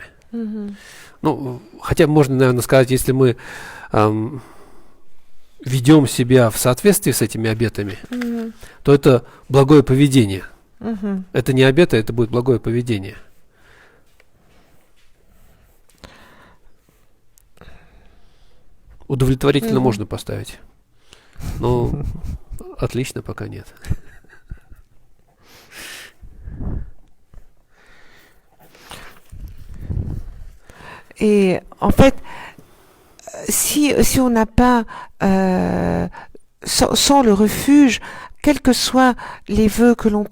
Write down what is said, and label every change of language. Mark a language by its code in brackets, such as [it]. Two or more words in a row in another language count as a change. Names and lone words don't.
[ru] Ну, хотя можно, наверное, сказать, если мы ведем себя в соответствии с этими обетами, то это благое поведение. Это не обеты, это будет благое поведение. Удовлетворительно можно поставить. Но отлично пока нет. [fr] Et en fait, si on n'a pas sans le refuge, quels que soient les vœux que l'on